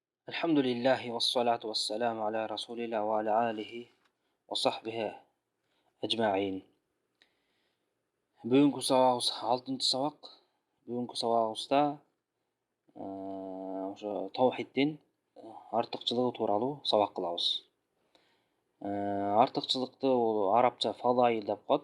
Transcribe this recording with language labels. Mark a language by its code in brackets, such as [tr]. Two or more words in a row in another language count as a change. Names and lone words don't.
[ar] الحمد لله والصلاة والسلام على رسول الله وعلى آله وصحبه أجمعين. [ky] Бүгүнкү сабагыбыз 6-чы сабак. Бүгүнкү сабагыбызда ошо таухиддин артыкчылыгы тууралуу сабак кылабыз. Артыкчылыкты арабча фалаил деп коет.